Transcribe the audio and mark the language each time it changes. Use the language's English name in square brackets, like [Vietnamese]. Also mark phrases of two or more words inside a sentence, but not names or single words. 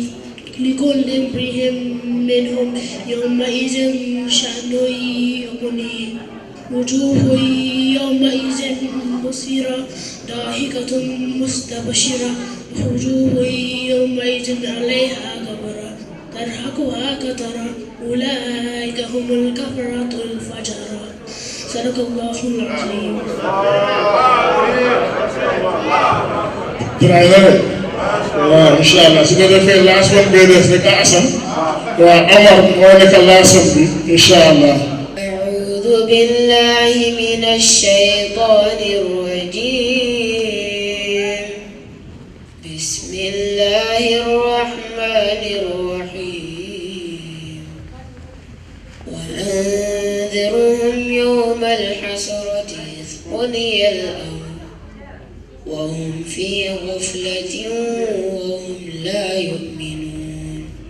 [Arabic] لكل امرئ منهم يومئذ شأن يغنيه وجوه يومئذ مسفرة ضاحكة مستبشرة وجوه يومئذ عليها غبرة ترهقها قترة أولئك هم الكفرة الفجرة صدق الله العظيم. [Wolof] waaw [Arabic] إن شاء الله [Wolof] su ko defee [English] last one [Wolof] bee des rek Assane waaw Omar moo nekk [English] last one [Wolof] bi [Arabic] إن شاء الله. أعوذ بالله من الشيطان الرجيم بسم الله الرحمن الرحيم وأنذرهم يوم الحسرة إذ قضي الأمر وهم في غفلة وهم لا يؤمنون